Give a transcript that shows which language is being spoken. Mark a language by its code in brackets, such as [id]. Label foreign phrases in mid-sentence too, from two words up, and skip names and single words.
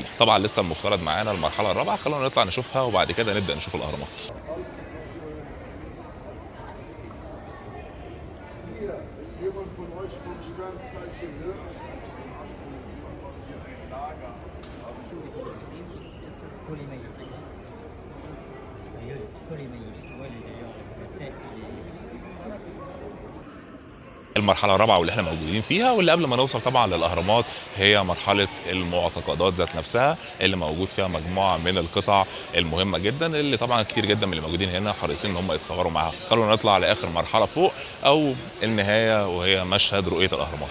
[ar] طبعا لسه المفترض معانا المرحله الرابعه، خلونا نطلع نشوفها وبعد كده نبدا نشوف الاهرامات. [de] Ist jemand von euch vom Sternzeichen Hirsch? [fr] tous les maillots. Tous les maillots. Tu vois, d'ailleurs, la tête, il est... [ar] المرحله الرابعه واللي احنا موجودين فيها واللي قبل ما نوصل طبعا للاهرامات هي مرحله المعتقدات ذات نفسها، اللي موجود فيها مجموعه من القطع المهمه جدا، اللي طبعا كتير جدا من اللي موجودين هنا حريصين ان هم يتصوروا معاها. خلونا نطلع لاخر مرحله فوق او النهايه وهي مشهد رؤيه الاهرامات.